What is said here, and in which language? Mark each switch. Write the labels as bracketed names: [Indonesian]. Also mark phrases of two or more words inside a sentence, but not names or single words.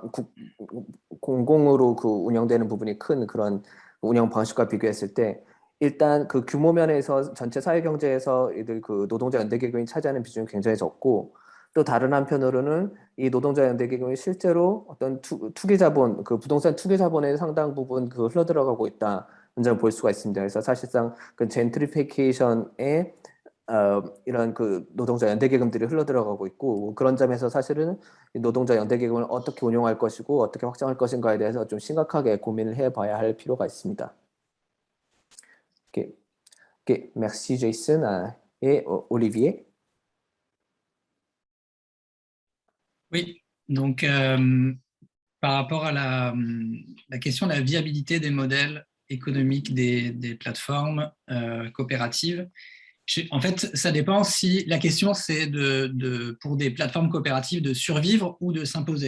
[Korean] 공공으로 운영되는 부분이 큰 그런 운영 방식과 비교했을 때 일단 규모 면에서 전체 사회 경제에서 노동자 연대기금이 차지하는 비중이 굉장히 적고 또 다른 한편으로는 이 노동자 연대기금이 실제로 어떤 투기 자본, 부동산 투기 자본의 상당 부분 흘러들어가고 있다는 점을 볼 수가 있습니다. 그래서 사실상 젠트리피케이션에 이런 노동자 연대기금들이 흘러들어가고 있고 그런 점에서 사실은 노동자 연대기금을 어떻게 운용할 것이고 어떻게 확장할 것인가에 대해서 좀 심각하게 고민을 해봐야 할 필요가 있습니다. [French] Okay. Merci Jason et Olivier. Oui, donc par rapport à la question de la viabilité des modèles économiques des plateformes coopératives, en fait, ça dépend si la question c'est pour des plateformes coopératives de survivre ou de s'imposer.